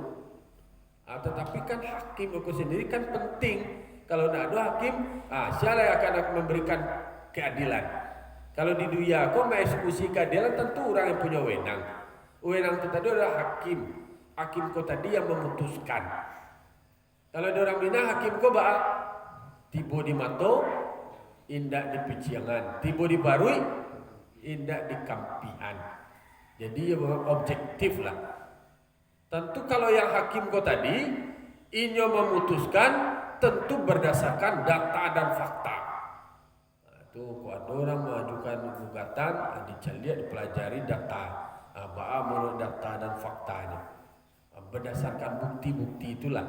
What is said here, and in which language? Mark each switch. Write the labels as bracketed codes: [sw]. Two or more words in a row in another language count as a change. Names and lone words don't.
[id] Tetapi kan hakim aku sendiri kan penting. Kalau tidak ada hakim, siapa yang akan memberikan keadilan? Kalau di dunia aku mengeksekusi keadilan, tentu orang yang punya wewenang. Wewenang itu tadi adalah hakim. Hakim kau tadi yang memutuskan. [min] Kalau ada orang bina hakim kau tiba di mato, indak di peciangan, tiba di barui, indak di kampian. [id] Jadi ya objektif lah. Tentu kalau yang hakim kau tadi, inyo memutuskan tentu berdasarkan data dan fakta. Itu kalau ada orang mengajukan gugatan, dipelajari data, menurut data dan faktanya, berdasarkan bukti-bukti itulah.